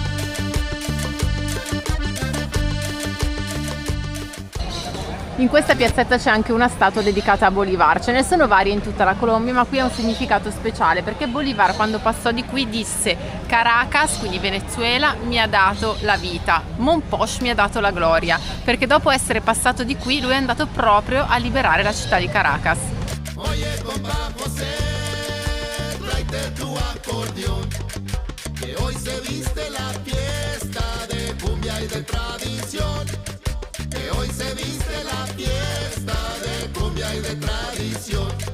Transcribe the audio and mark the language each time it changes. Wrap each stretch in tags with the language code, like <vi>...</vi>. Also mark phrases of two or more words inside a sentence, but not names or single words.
<it>In questa piazzetta c'è anche una statua dedicata a Bolivar. Ce ne sono varie in tutta la Colombia, ma qui ha un significato speciale perché Bolivar, quando passò di qui, disse: Caracas, quindi Venezuela, mi ha dato la vita, Mompox mi ha dato la gloria, perché dopo essere passato di qui lui è andato proprio a liberare la città di Caracas.</it> <es>Oye, compa José, tráete tu acordeón, que hoy se viste la fiesta de cumbia y de tradición, que hoy se viste la fiesta de cumbia y de tradición.</es>